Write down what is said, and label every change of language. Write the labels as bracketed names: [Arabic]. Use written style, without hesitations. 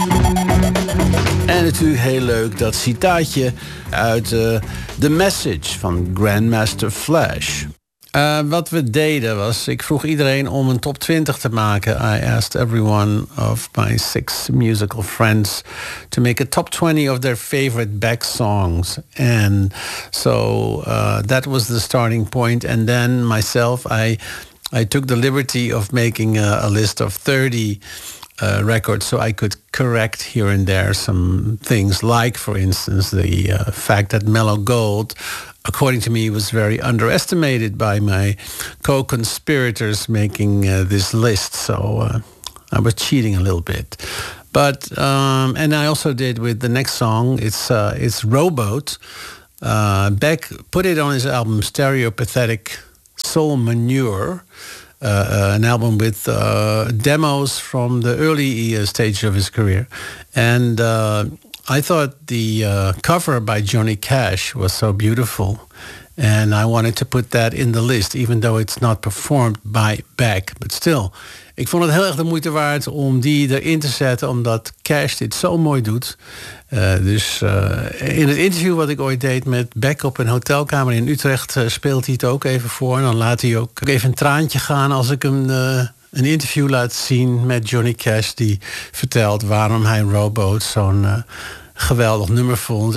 [Dutch] hoorde u heel leuk dat citaatje uit The Message van Grandmaster Flash. Wat we deden was, ik vroeg iedereen om een top 20 te maken. [English] I asked everyone of my 6 musical friends to make a top 20 of their favorite Beck songs. And so that was the starting point. And then myself, I took the liberty of making a list of 30 records so I could correct here and there some things, like, for instance, the fact that Mellow Gold, according to me, was very underestimated by my co-conspirators making this list. So I was cheating a little bit. But and I also did with the next song, it's Rowboat. Beck put it on his album Stereopathetic Soul Manure, an album with demos from the early stage of his career. And I thought the cover by Johnny Cash was so beautiful, and I wanted to put that in the list, even though it's not performed by Beck. But still, [Dutch] ik vond het heel erg de moeite waard om die erin te zetten, omdat Cash dit zo mooi doet. Dus in het interview wat ik ooit deed met Beck op een hotelkamer in Utrecht, speelt hij het ook even voor. En dan laat hij ook even een traantje gaan als ik hem een interview laat zien met Johnny Cash, die vertelt waarom hij Rowboat zo'n geweldig nummer vond.